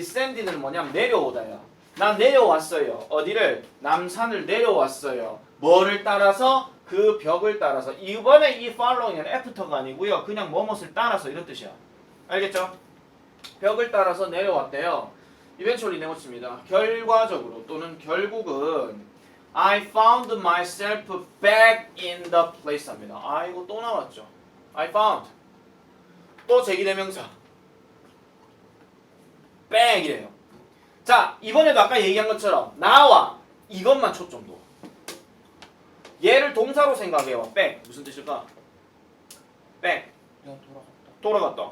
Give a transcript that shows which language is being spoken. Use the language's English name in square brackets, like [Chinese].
[Korean] descended는 뭐냐면 내려오다요. 난 내려왔어요. 어디를? 남산을 내려왔어요. 뭐를 따라서? 그 벽을 따라서. 이번에 이 following은 after가 아니고요. 그냥 뭐뭇을 따라서 이런 뜻이야. 알겠죠? 벽을 따라서 내려왔대요. eventually 내놓습니다. 결과적으로 또는 결국은 [English] I found myself back in the place 합니다. [Korean] 아이고 또 나왔죠. [English] I found. [Korean] 또 제기대명사. 백이래요. 자, 이번에도 아까 얘기한 것처럼 나와 이것만 초점 둬. 얘를 동사로 생각해요. 백. 무슨 뜻일까? 백. 돌아갔다.